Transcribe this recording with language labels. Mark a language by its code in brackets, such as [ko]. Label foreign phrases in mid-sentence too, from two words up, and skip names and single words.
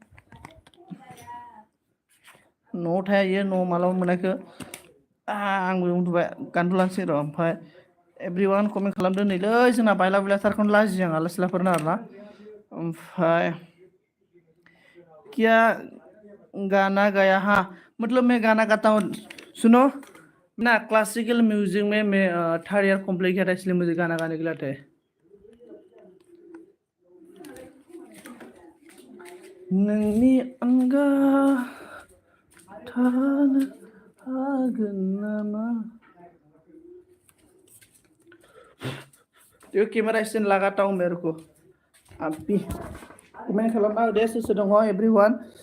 [brx] न'आव थाया इयो न'आव मालाबा मोनाखै आंबो उन्दुबाय गान्दुलांसै र' ओमफ्राय एभ्रिवान कमेन्ट खालामदो नैलै जोंना बायला बुलाथारखौनो लाजियो आं आलासिलाफोरनो आरोना ओमफ्राय [hi] क्या गाना गाया हाँ मतलब मैं गाना गाता हूँ सुनो ना [en] classical music [hi] में मैं [en] third year [hi] कंप्लीट किया था इसलिए मुझे गाना गाने के लिए आता है [brx] नोंनि अनगा थानो हागोन नामा [hi] ये कैमरा स्टैंड लगाता हूँ मेरे को अभी कमेंट [brx] खालामना होदे सोर दङ एभ्रिवान